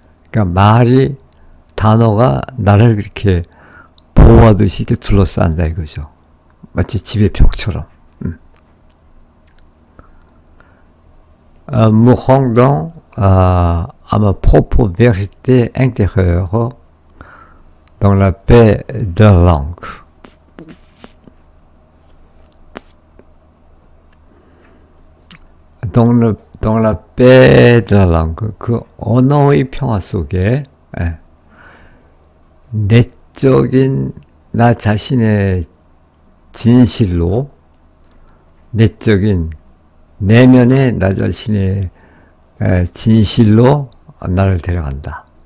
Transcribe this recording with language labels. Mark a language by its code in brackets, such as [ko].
[ko] 그러니까 단어가 나를 이렇게 보호하듯이 이렇게 둘러싼다 이거죠. 마치 집의 벽처럼. [fr] Me rendant à ma propre vérité intérieure dans la paix de la langue. Dans la paix de la langue. [ko] 그 언어의 평화 속에 내적인 나 자신의 진실로, 내적인 내면의 나 자신의 진실로 나를 데려간다.